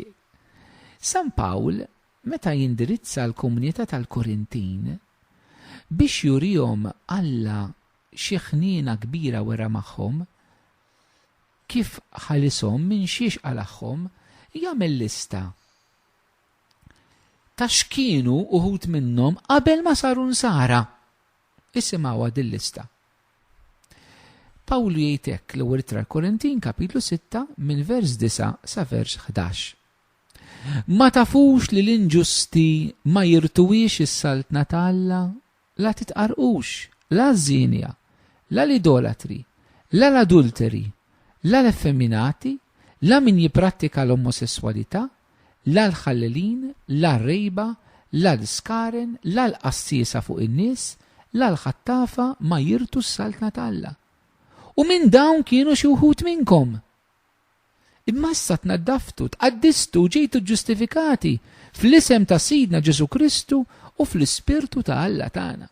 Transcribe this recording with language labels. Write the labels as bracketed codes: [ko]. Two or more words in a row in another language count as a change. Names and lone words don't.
[mt] San Pawl meta jindirizza l-komunità tal-Korintin biex jurihom Alla xi ħniena kbira wara magħhom, kif ħalishom minn xiex qalahom, jagħmel lista ta' x'kienu uħud minnhom qabel ma saru nsara. Isimgħuha din lista. Pawlu jgħid hekk l-ewwel ittra l-Korintin kapitlu 6 minn vers 9 sa vers 11. Ma tafux li l-inġusti ma jirtuwix is-saltna ta' Alla, la titqarqux, la żinja, la l-idolatri, la l-adulteri, la l-effeminati, la min jipprattika l-omosessualità, la l-ħallelin, la r-rejba, la l-skaren, la l-qassisa fuq in-nies, la l-ħattafa ma jirtu s-saltna ta' Alla. U minn dawn kienu xi wħud minnkom. Imma issa tnaddaftu, tqaddistu, ġejtu ġustifikati fl-isem ta' Sidna Ġesu Kristu u fl-Ispirtu ta' Alla tagħna.